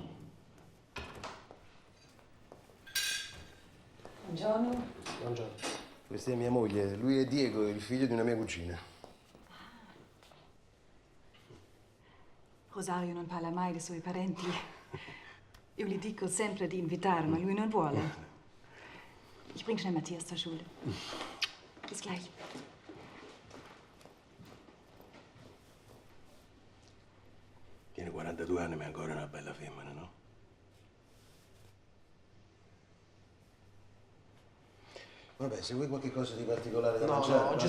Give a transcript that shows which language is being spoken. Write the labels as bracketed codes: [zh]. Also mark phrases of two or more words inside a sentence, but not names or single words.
[it] Buongiorno. Buongiorno. Questa è mia moglie, lui è Diego, il figlio di una mia cugina. Rosario non parla mai dei suoi parenti. Io gli dico sempre di invitare, ma lui non vuole. [de] Ich bring schnell Matthias zur Schule. Bis gleich. [it] Tiene 42 anni, ma è ancora una bella femmina, no? Vabbè, se vuoi qualche cosa di particolare da No, mangiare... no, oggi